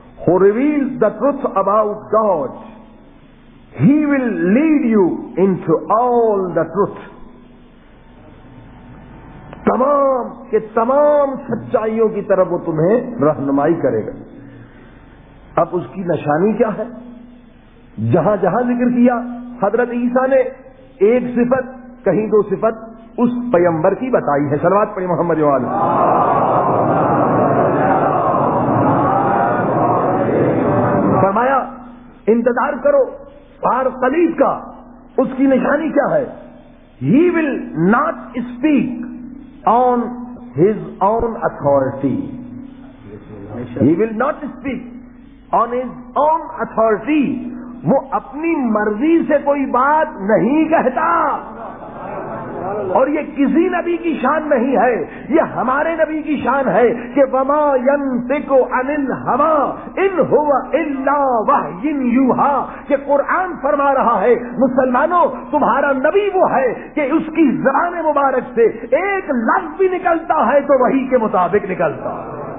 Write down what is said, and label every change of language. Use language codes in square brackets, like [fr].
[en] who reveals the truth about God, he will lead you into all the truth. [hi] तमाम के तमाम सच्चाइयों की तरफ वो तुम्हें रहनुमाई करेगा। अब उसकी निशानी क्या है? जहां जहां जिक्र किया हजरत ईसा ने एक सिफत, कहीं दो सिफत उस पैगंबर की बताई है। सलवात पढ़ी मोहम्मद वाला। फरमाया इंतजार करो पार कलीब का, उसकी निशानी क्या है? [en] He will not speak on his own authority. He will not speak on his own authority. [hi] वो अपनी मर्जी से कोई बात नहीं कहता, और ये किसी नबी की शान नहीं है, ये हमारे नबी की शान है कि [ar] वमा यंतिकु अनिल हवा इन हुवा इल्ला वहयिन यूहा, [hi] कि कुरान फरमा रहा है मुसलमानों तुम्हारा नबी वो है कि उसकी ज़बान मुबारक से एक लफ्ज भी निकलता है तो वही के मुताबिक निकलता है।